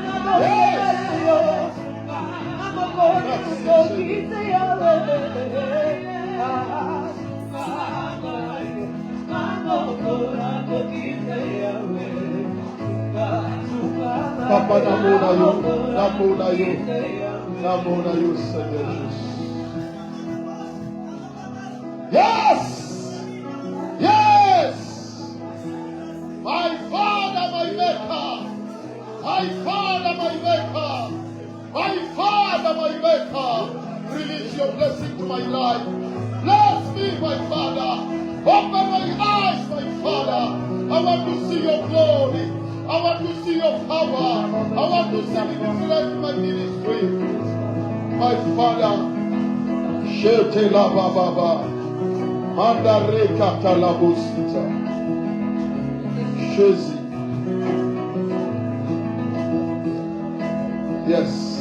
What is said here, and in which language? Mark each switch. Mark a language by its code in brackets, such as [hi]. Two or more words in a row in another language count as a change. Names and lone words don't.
[fr] Merci Papa [ln] namona yo, [fr] Seigneur Jésus. [en] Yes! Yes! My Father, my Maker! My Father, my Maker! My Father, my Maker! Release your blessing to my life. Bless me, my Father. Open my eyes, my Father. I want to see your glory. I want to see your power. I want to see the difference in my ministry. My Father, [yo] Shete la Baba. Mandare katalabosita. [en] Jésus. Yes.